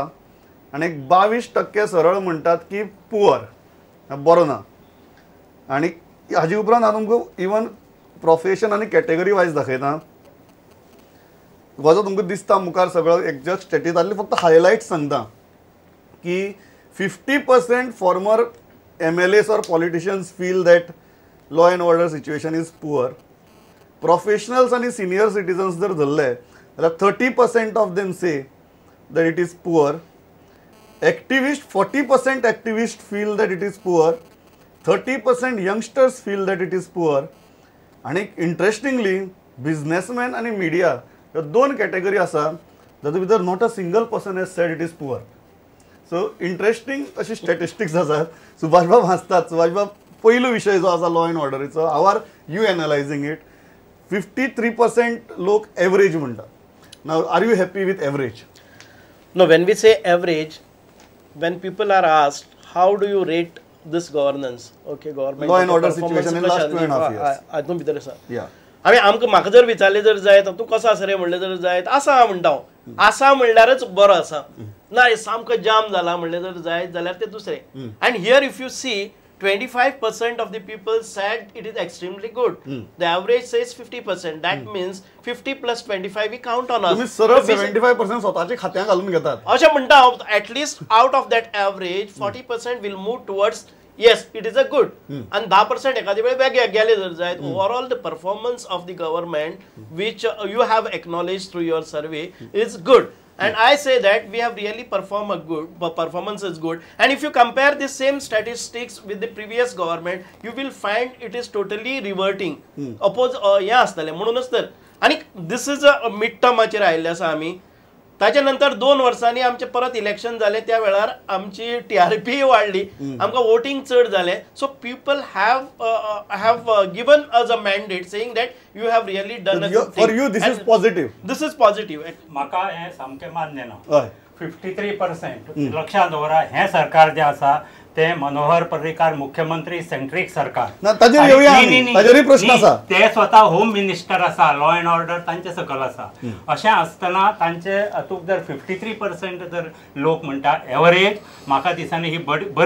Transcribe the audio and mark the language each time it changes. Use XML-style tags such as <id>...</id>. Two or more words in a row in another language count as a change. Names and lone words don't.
<kok>आनी 22% सरळ म्हणटात की पुअर, बरो ना. आनी हाजे उपरांत हांव तुमकां इवन प्रोफेशन आनी</kok> <en>category wise</en> <kok>दाखयता. हो जो तुमकां दिसता मुखार सगळो एक्झॅक्ट स्टॅटिसांतले फक्त हायलायट्स सांगता की 50%</kok> <en>फॉर्मर MLAs or politicians feel that law and order situation is poor. Professionals and senior citizens</en> <kok>जर धरले जाल्यार</kok> <en>30% of them say that it is poor. Activists, 40% activists feel that it is poor. 30% youngsters feel that it is poor. आणि interestingly businessmen आणि media</en> <kok>ह्यो 2 कॅटेगरी आसा जातूं भितर</kok> <en>not a single person has said it is poor.</en> <kok>सो इंट्रस्टींग अशी स्टॅटिस्टिक्स आसात. सुभाष बाब हांसतात. सुभाष बाब पयलो विशय जो आसा लॉ अँड ऑर्डरीचो,</kok> <en>how are you analyzing it.</en> <kok>53% लोक एवरेज म्हणटा.</kok> <en>now are you happy with average? No, when we say average, when people are asked how do you rate this governance, okay, government law and order situation in last 2.5 years.</en> <kok>आजून भितर आसा.</kok> <en>Yeah.</en> <kok>आमी म्हाका जर विचारले जर जायत तूं कसो आसा रे म्हणलें जर जायत आसा म्हणटा हांव. आसा म्हणल्यारच बरो आसा. ना सामको जाम जाला म्हणलें जर जायत जाल्यार ते दुसरें.</kok> <en>and here if you see 25% of the people said it is extremely good. The average says 50%. That means 50 plus 25 we count on us.</en> <mr>तुम्ही सरळ 75% स्वतःच्या खात्यात घालून घेतात.</mr> <kok>अशें म्हणटा</kok> <en>at least out of that average 40% will move towards yes it is a good.</en> <kok>And 10% एखाद्या वेळी वेगळे गेले जर जायत.</kok> <en>Overall the performance of the government which you have acknowledged through your survey is good. And I say that we have really performed a good, performance is good. And if you compare the same statistics with the previous government, you will find it is totally reverting. Oppose, yeah,</en> <kok>म्हणूनच तर. आणि</kok> <en>this is a mid term</en> <kok>आचेर आयिल्ले आसा आमी. ताच्या नंतर 2 वर्सांनी आमचे परत इलेक्शन जाले त्या वेळार आमची TRP वाडली आमकां वोटिंग चड जालें</kok> <en>so people have given us a mandate saying that you have really done a good for you this is positive</en> <kok>म्हाका हें सामकें मान्य ना 53% लक्षात दवरा हें सरकार जें आसा ते मनोहर पर्रीकार मुख्यमंत्री सेंट्रीक सरकार प्रश्न आसा ते स्वता</kok> <en>home minister</en> <kok>आसा</kok> <en>law and order</en> <kok>तांचे सकल आसा अशें आसतना तांचे हातूंत जर 53% जर लोक म्हणटा एवरेज म्हाका दिसना ही बरी</kok>